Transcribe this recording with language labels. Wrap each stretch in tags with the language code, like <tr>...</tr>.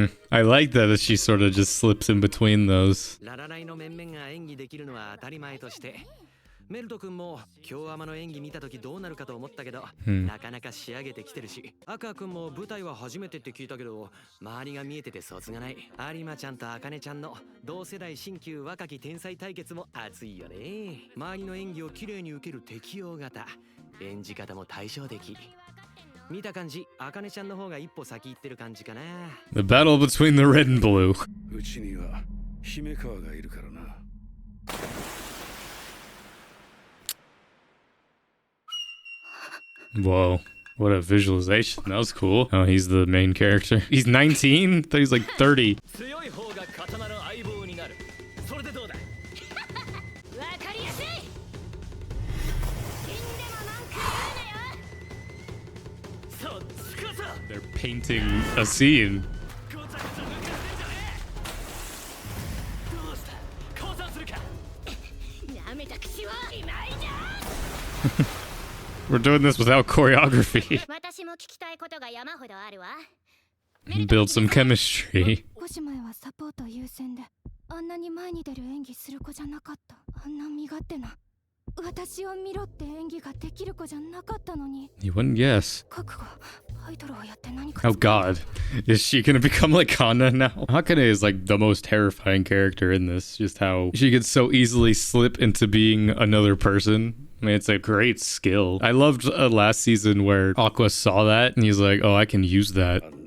<en>I like that she sort of just slips in between those.</en> <ja>ララライの面々が演技できるのは当たり前として、メルト君も京アマの演技見た時どうなるかと思ったけど、なかなか仕上げてきてるし、アクア君も舞台は初めてって聞いたけど、周りが見えててそつがない。有馬ちゃんと茜ちゃんの同世代新旧若き天才対決も熱いよね。周りの演技を綺麗に受ける適応型、演じ方も対照的。見た感じ、茜ちゃんの方が一歩先行ってる感じかな。</ja> <en>The battle between the red and blue.</en> <ja>うちには姫川がいるからな。</ja> <en>Whoa. What a visualization. That was cool. Oh, he's the main character. He's 19? I thought he's like 30.</en> <ja>強い方が刀の相棒になる。それでどうだ。わかりやすい。死んでも文句言うなよ。そっちこそ。</ja> <en>They're painting a scene.</en> <ja>ごちゃごちゃ抜かしてんじゃねえ。どうした。降参するか。なめた口をいまいじゃ。</ja> <en>We're doing this without choreography.</en> <ja>私も聞きたいことが山ほどあるわ。</ja> <en>Build some chemistry.</en> <ja>少し前はサポート優先で、あんなに前に出る演技する子じゃなかった。あんな身勝手な。私を見ろって演技ができる子じゃなかったのに。</ja> <en>You wouldn't guess.</en> <ja>覚悟、アイドルをやって何か。</ja> <en>Oh god. Is she gonna become like Kana now? Hakane is like the most terrifying character in this. Just how she could so easily slip into being another person. I mean, it's a great skill. I loved last season where Aqua saw that and he's like, oh, I can use that.</en>